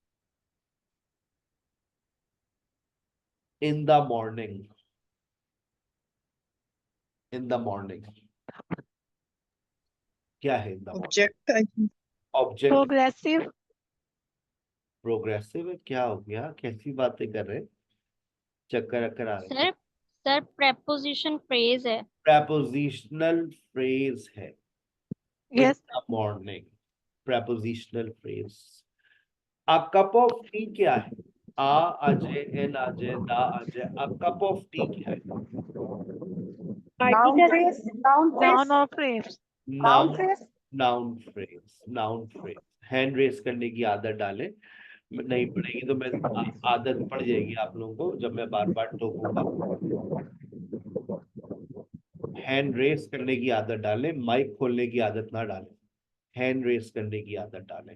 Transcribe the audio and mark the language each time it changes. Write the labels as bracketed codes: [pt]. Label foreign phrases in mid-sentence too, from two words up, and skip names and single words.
[en] In the morning, in the morning [hi] क्या है? [en] In the morning ऑब्जेक्ट। ऑब्जेक्ट। प्रोग्रेसिव। [hi] प्रोग्रेसिव है? क्या हो गया, कैसी बातें कर रहे हैं, चक्कर अक्कर आ रहे हैं? सर सर [en] preposition phrase [hi] है। [en] prepositional phrase है in यस। the morning। prepositional phrase। a cup of tea [hi] क्या है? [en] अजय, an Ajay, the Ajay. A cup of tea [hi] क्या है? [en] Noun phrase. Noun Noun phrase. or phrase. Noun नाउन, phrase. Noun phrase, noun phrase. hand raise [hi] करने की आदत डालें, नहीं पड़ेगी तो मैं आदत पड़ जाएगी आप लोगों को जब मैं बार बार टोकूंगा। [en] hand raise [hi] करने की आदत डालें, माइक खोलने की आदत ना डालें, [en] hand raise [hi] करने की आदत डालें।